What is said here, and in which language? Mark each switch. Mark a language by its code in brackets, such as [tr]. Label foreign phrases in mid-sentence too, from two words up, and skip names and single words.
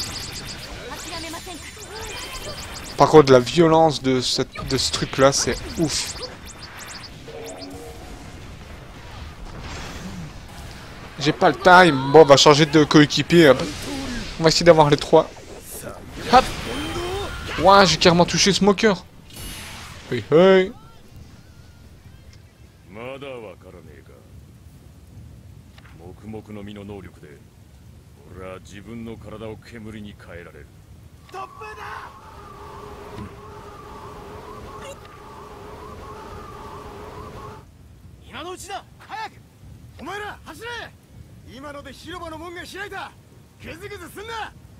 [fr] Par contre, la violence de ce truc-là, c'est ouf. J'ai pas le time. Bon, on va changer de coéquipier. On va essayer d'avoir les trois. Hop. Ouah, j'ai carrément touché Smoker. Hey, hey. [ja] まだわからねえか黙々の実の能力で俺は自分の体を煙に変えられる突風だ今のうちだ早くお前ら走れ今ので広場の門が開いたグズグズすんな